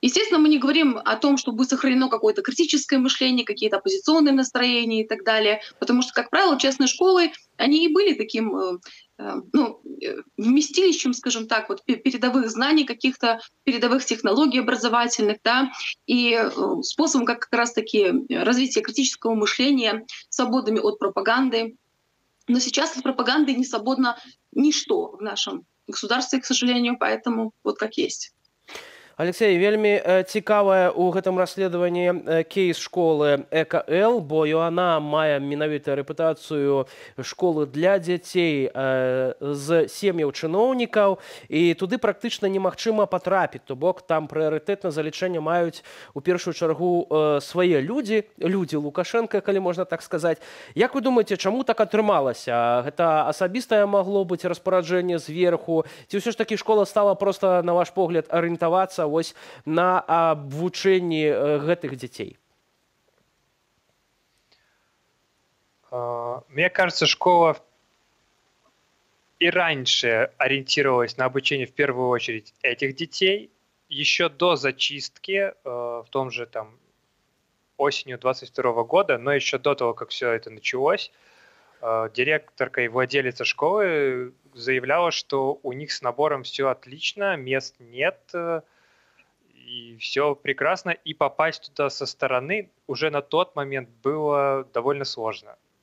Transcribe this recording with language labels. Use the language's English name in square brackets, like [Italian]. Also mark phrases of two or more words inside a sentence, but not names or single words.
[Russian] Естественно, мы не говорим о том, что будет сохранено какое-то критическое мышление, какие-то оппозиционные настроения и так далее, потому что, как правило, частные школы, они и были таким вместилищем, скажем так, вот передовых знаний, каких-то передовых технологий образовательных, да, и способом как раз-таки развития критического мышления, свободными от пропаганды. Но сейчас от пропаганды не свободно ничто в нашем государстве, к сожалению, поэтому вот как есть. [Belarusian] Алексей, вельмі цікавае ў гэтым расследаванні кейс школы ЭКЛ, бо яна мае менавіта рэпутацыю школы для дзяцей з сем'яў чыноўнікаў, і туды практычна немагчыма патрапіць, то бок там прыярытэтна залічэнне маюць у першую чаргу свае людзі Лукашенка, калі можна так сказаць. Як вы думаеце, чаму так атрымалася? Гэта асабістае магло быць распараджэнне зверху, ці ўсё ж такі школа стала проста, на ваш погляд, арыентавацца вось на абвучэнні гэтых дзяцей? [Russian] Мне кажется, школа и раньше ориентировалась на обучение в первую очередь этих детей. Еще до зачистки, в том же там осенью 22 года, но еще до того, как все это началось, директорка и владелица школы заявляла, что у них с набором все отлично, мест нет, и все прекрасно, и попасть туда со стороны уже на тот момент было довольно сложно.